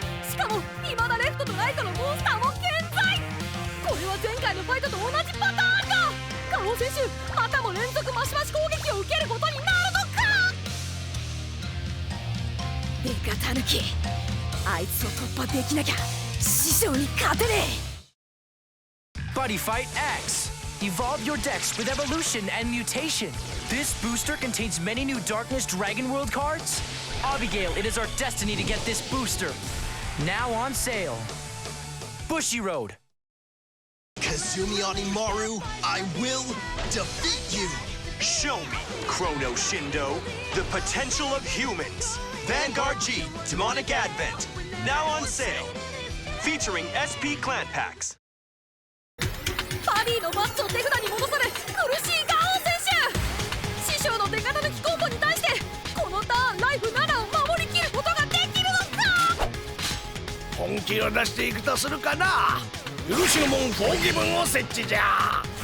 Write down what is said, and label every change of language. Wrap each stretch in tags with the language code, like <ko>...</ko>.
<ja>しかも未だレフトとライトのモンスターも健在。これは前回のファイトと同じパターンだ。ガオ選手またも連続マシマシ攻撃を受けることになるのか。出方抜き。あいつを突破できなきゃ師匠に勝てねえ。</ja> <en>Buddy Fight X. Evolve your decks with evolution and mutation. This booster contains many new Darkness Dragon World cards. Abigail, it is our destiny to get this booster. Now on sale. Bushy Road. Kazumi Onimaru, I will defeat you! Show me, Chrono Shindo, the potential of humans. Vanguard G, Demonic Advent, now on sale. Featuring SP Clan Packs.</en> <ja>バディのバットを手札に戻され苦しいガオ選手。師匠の出方抜きコンボに対してこのターンライフ7を守りきることができるのか。本気を出していくとするかな。許しの門フォーギブンを設置じゃ。</ja>